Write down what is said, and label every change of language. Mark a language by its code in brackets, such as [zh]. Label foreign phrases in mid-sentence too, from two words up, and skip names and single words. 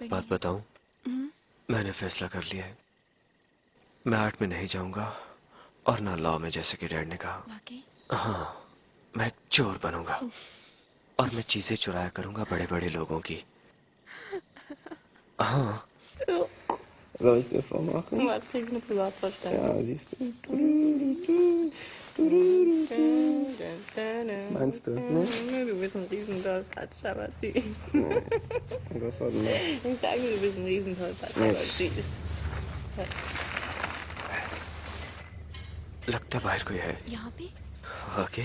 [hi] एक बात बताऊं? मैंने फैसला कर लिया है। मैं आर्ट में नहीं जाऊंगा और ना लॉ में, जैसे कि डैड ने कहा। वाकई? हाँ, मैं चोर बनूंगा और मैं चीजें चुराया करूंगा बड़े बड़े लोगों की। हाँ। [de] Soll ich dir vormachen? Was kriegst du privat vorstellen? Ja, siehst du. Was meinst du? Ne? Du bist ein Riesentollpatsch, aber süß. Was soll denn das? Ich sage, du bist ein Riesentollpatsch, aber süß. [hi] लगता बाहर कोई है। यहाँ पे? वाकई?